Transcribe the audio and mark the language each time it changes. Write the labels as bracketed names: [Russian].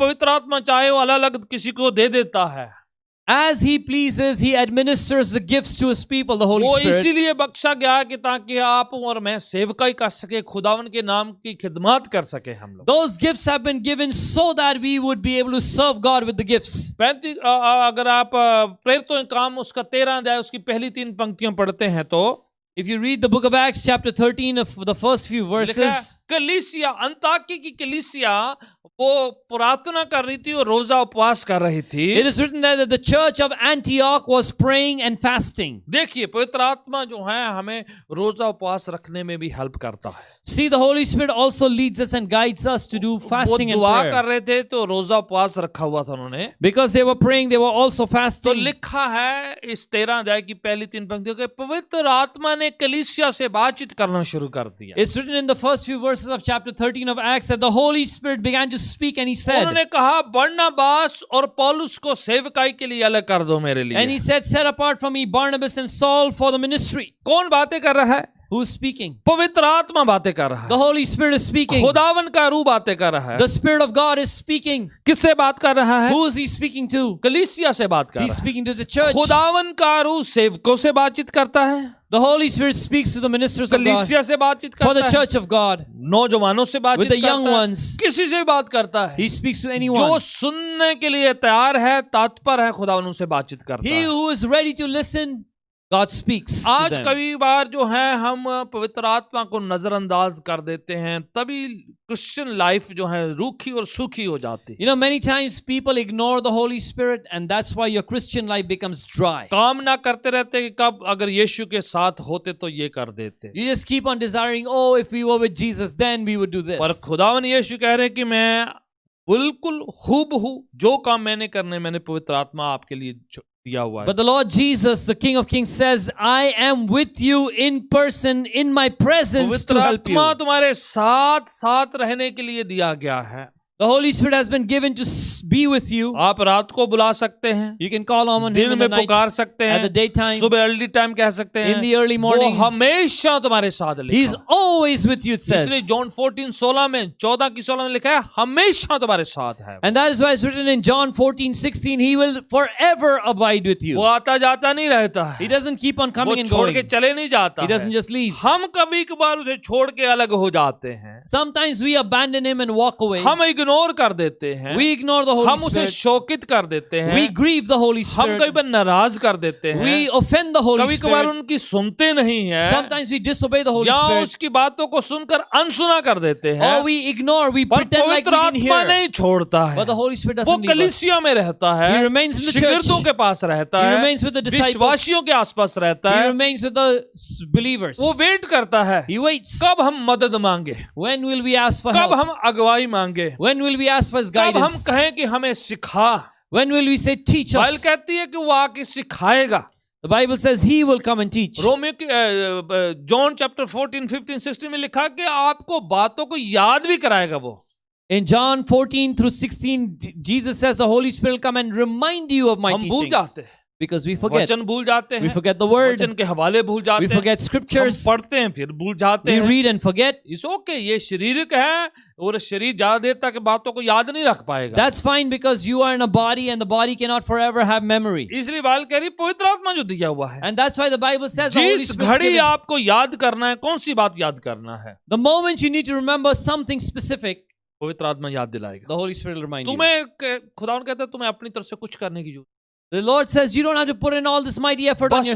[Hindi] पवित्र आत्मा चाहे वो अलग अलग किसी को दे देता है। [English] as He pleases, He administers the gifts to His people, the Holy [Hindi] वो [English] Spirit. [Hindi] इसीलिए बख्शा गया कि ताकि आप और मैं सेवकाई कर सके, खुदावन के नाम की खिदमत कर सके हम लोग। [English] Those gifts have been given so that we would be able to serve God with the gifts. [Hindi] 35 अगर आप प्रेरितों के काम उसका 13 अध्याय उसकी पहली 3 पंक्तियां पढ़ते हैं तो [English] If you read the book of Acts chapter 13 of the first few [Hindi] लिखा है, [English] verses, [Hindi] कलीसिया, अंताकी की कलीसिया वो प्रार्थना कर रही थी और रोजा उपवास कर रही थी। [English] it is written there that the church of Antioch was praying and fasting. [Hindi] देखिए पवित्र आत्मा जो है हमें रोजा उपवास रखने में भी हेल्प करता है। [English] See, the Holy Spirit also leads us and guides us to do [Hindi] वो [English] fasting and [Hindi] दुआ कर [English] prayer. [Hindi] रहे थे तो रोजा उपवास रखा हुआ था उन्होंने। [English] Because they were praying, they were also [Hindi] तो [English] fasting. [Hindi] लिखा है इस 13 अध्याय की पहली 3 पंक्तियों के, पवित्र आत्मा ने कलीसिया से बातचीत करना शुरू कर दिया। [English] It's written in the first few verses of chapter 13 of Acts that the Holy Spirit began to speak, and He said, [Hindi] उन्होंने कहा बरनबास और पौलुस को सेवकाई के लिए अलग कर दो मेरे लिए। [English] and He said, set apart from me Barnabas and Saul for the ministry. [Hindi] कौन बातें कर रहा है? [English] Who's speaking? [Hindi] पवित्र आत्मा बातें कर रहा [English] The [Hindi] है, [English] Holy Spirit is speaking. [Hindi] खुदावन का रूह बातें कर रहा है। [English] The Spirit of God is speaking. [Hindi] किससे बात कर रहा है? [English] Who is He speaking to? [Hindi] कलीसिया से बात कर [English] He's [Hindi] रहा है। [English] speaking to the church. [Hindi] खुदावन का रूह सेवकों से बातचीत करता है, [English] The Holy Spirit speaks to the ministers of God, [Hindi] कलीसिया से बातचीत [English] for the [Hindi] करता है, [English] church of God, [Hindi] नौजवानों से बातचीत [English] with the young [Hindi] करता है, [English] ones. [Hindi] किसी से भी बात करता है। [English] He speaks to [Hindi] जो [English] anyone. [Hindi] सुनने के लिए तैयार है, तत्पर है, खुदावन उनसे बातचीत करता [English] He [Hindi] है। [English] who is ready to listen God speaks to [Hindi] आज [English] them. [Hindi] कई बार जो है हम पवित्र आत्मा को नजरअंदाज कर देते हैं, तभी क्रिश्चियन लाइफ जो है रूखी और सूखी हो जाती है। [English] You know, many times people ignore the Holy Spirit, and that's why your Christian life becomes dry. [Hindi] काम ना करते रहते कि कब अगर यीशु के साथ होते तो ये कर देते, [English] You just keep on desiring, oh, if we were with Jesus, then we would do this. [Hindi] पर खुदावन यीशु कह रहे हैं कि मैं बिल्कुल हूबहू जो काम मैंने करने, मैंने पवित्र आत्मा आपके लिए दिया हुआ है। [English] But the Lord Jesus, the King of Kings, says, I am with you in person, in my presence [Hindi] पवित्र [English] to help [Hindi] आत्मा [English] you. [Hindi] तुम्हारे साथ साथ रहने के लिए दिया गया है। [English] The Holy Spirit has been given to be with you. [Hindi] आप रात को बुला सकते हैं, [English] You can call on Him [Hindi] दिन [English] in the [Hindi] में [English] night, [Hindi] पुकार सकते [English] at the [Hindi] हैं, [English] daytime, [Hindi] सुबह अर्ली टाइम कह सकते हैं, [English] in the early morning. [Hindi] वो हमेशा तुम्हारे साथ लिखा [English] He's [Hindi] है। [English] always with you, it [Hindi] इसलिए [English] says. [Hindi] जॉन 14:16 में 14 में लिखा है हमेशा तुम्हारे साथ है। [English] And that is why it's written in John 14:16, He will forever abide with [Hindi] वो [English] you. [Hindi] आता जाता नहीं रहता है, [English] He doesn't keep on [Hindi] वो [English] coming and [Hindi] छोड़ [English] going. [Hindi] के चले नहीं जाता [English] He doesn't [Hindi] है। [English] just leave. [Hindi] हम कभी कभार उसे छोड़ के अलग हो जाते हैं, [English] Sometimes we abandon Him and walk away. [Hindi] हम इग्नोर कर देते हैं, [English] We ignore the Holy [Hindi] हम उसे [English] Spirit. [Hindi] शोकित कर देते हैं, [English] We grieve the Holy [Hindi] हम कई [English] Spirit. [Hindi] बार नाराज कर देते हैं, [English] We offend the Holy [Hindi] कभी कभार [English] Spirit. [Hindi] उनकी सुनते नहीं है, [English] Sometimes we disobey the Holy [Hindi] जहाँ [English] Spirit. [Hindi] उसकी बातों को सुनकर अनसुना कर देते हैं, [English] Or we ignore, we [Hindi] पर [English] pretend like [Hindi] पवित्र [English] we didn't [Hindi] आत्मा [English] hear. [Hindi] नहीं छोड़ता है। [English] But the Holy Spirit [Hindi] वो [English] doesn't leave us. [Hindi] कलीसिया में रहता है, [English] He remains in the [Hindi] शिगिर्दों [English] church. [Hindi] के पास रहता [English] He [Hindi] है, [English] remains with the disciples. [Hindi] विश्वासियों के आसपास रहता [English] He [Hindi] है, [English] remains with the believers. [Hindi] वो वेट करता है [English] He waits. [Hindi] कब हम मदद मांगे, [English] When will we ask for [Hindi] कब [English] help? [Hindi] हम अगुवाई मांगे, [English] When will we ask for His [Hindi] कब हम [English] guidance? [Hindi] कहें कि हमें सिखा। [English] When will we say, teach [Hindi] Bible [English] us? [Hindi] कहती है कि वो आके सिखाएगा। [English] The Bible says He will come and teach. [Hindi] Romeo की जॉन चैप्टर 14, 15, 16 में लिखा कि आपको बातों को याद भी कराएगा वो। [English] In John 14 through 16, Jesus says the Holy Spirit will come and remind you of my [Hindi] हम भूल [English] teachings. [Hindi] जाते हैं, [English] Because we forget. [Hindi] वचन भूल जाते [English] We [Hindi] हैं, [English] forget the word. [Hindi] वचन के हवाले भूल जाते [English] We [Hindi] हैं, [English] forget [Hindi] हम [English] scriptures. [Hindi] पढ़ते हैं फिर भूल जाते [English] We [Hindi] हैं। [English] read and forget. [Hindi] इस ओके, ये शारीरिक है और शरीर ज्यादा देर तक बातों को याद नहीं रख पाएगा। [English] That's fine because you are in a body and the body cannot forever have memory. [Hindi] इसलिए बाइबल कह रही पवित्र आत्मा जो दिया हुआ है, [English] And that's why the Bible says the Holy [Hindi] जिस [English] Spirit is [Hindi] घड़ी [English] given. [Hindi] आपको याद करना है, कौन सी बात याद करना है, [English] The moment you need to remember something specific, [Hindi] पवित्र आत्मा याद दिलाएगा। [English] the Holy Spirit will remind you. [Hindi] खुदावन कहता है तुम्हें अपनी तरफ से कुछ करने की जरूरत, [English] The Lord says you don't have to put in all this mighty effort on your